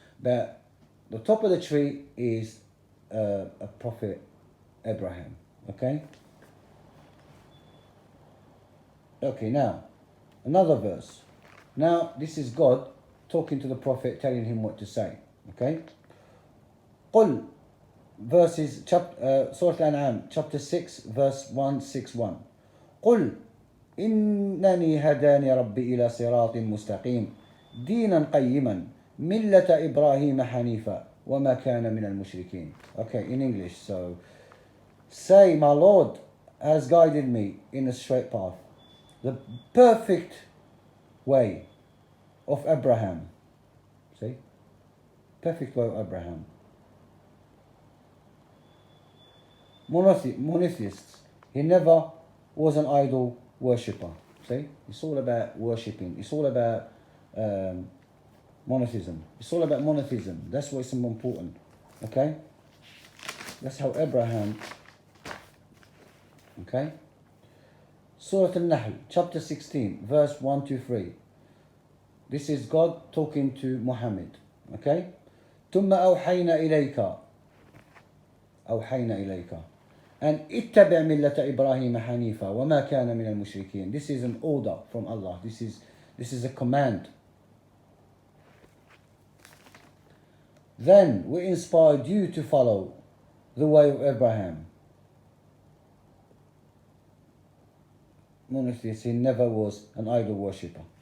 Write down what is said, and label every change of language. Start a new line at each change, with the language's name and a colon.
English: But the top of the tree is a prophet Abraham. Okay? Okay, now, another verse. Now, this is God talking to the prophet, telling him what to say. Okay?
Arabic: قُلْ
English: verses, Surah Al-An'am, chapter 6, verse 161.
Arabic: قل إنني هداني ربي إلى صراط مستقيم دينا قيما ملة إبراهيم حنيفا وما كان من المشركين.
English: Okay, in English, so say, my Lord has guided me in a straight path, the perfect way of Abraham. See? Perfect way of Abraham. Monotheists. He never was an idol worshipper. See? It's all about worshipping. It's all about monotheism. It's all about monotheism. That's what's important. Okay? That's how Abraham. Okay? Surah Al-Nahl, chapter 16, verse 1 to 3. This is God talking to Muhammad. Okay?
Arabic: ثم أوحينا إليك أن اتبع ملة إبراهيم حنيفا وما كان من المشركين.
English: This is an order from Allah. This is a command. Then we inspired you to follow the way of Abraham. Monotheist, he never was an idol worshipper.